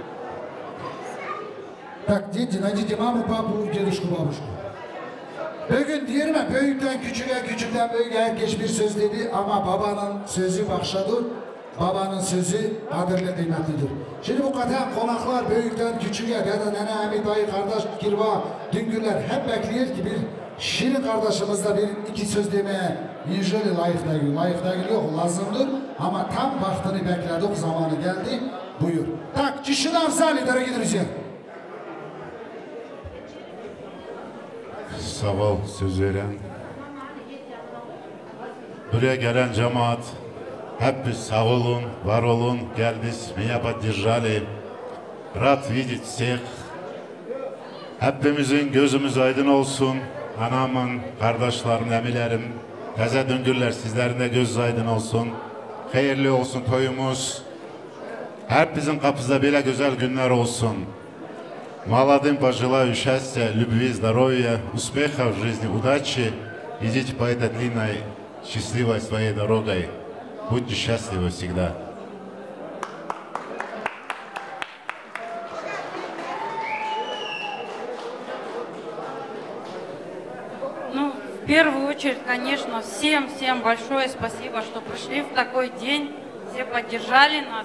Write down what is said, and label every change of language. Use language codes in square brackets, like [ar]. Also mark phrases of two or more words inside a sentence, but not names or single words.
[ru] Так, дети, найдите маму, папу, дедушку, бабушку. [tr] Bugün diyerime, büyükten küçüğe, küçükten büyüğe herkes bir söz dedi ama babanın sözü bakşadır. Babanın sözü adırlı kıymetlidir. Şimdi bu kadar konaklar büyükten küçüğe, dede, nene, emi, dayı, kardeş, kirva, düngürler hep bekliyor ki bir Şirin kardeşimizde bir iki söz demeye inşallah layıkta geliyor, lazımdır. Ama tam vaktini bekledik, zamanı geldi. Buyur. Tak, Cişin Afzali, dere gidireceğim. Sağ ol, söz veren Buraya gelen cemaat, hep biz sağ olun, var olun, geldiniz, [ru] меня поддержали. Rad видеть всех. [tr] Hepimizin gözümüz aydın olsun. Anamın, kardeşlerim, emilerim, təzə düngürlər sizlerin de göz aydın olsun. Hayırlı olsun toyumuz. Hepimizin kapısında belə güzel günler olsun. [ru] Молодым пожелаю счастья, любви, здоровья, успеха в жизни, удачи. Идите по этой длинной, счастливой своей дорогой. Будьте счастливы всегда. Ну, в первую очередь, конечно, всем большое спасибо, что пришли в такой день, все поддержали нас.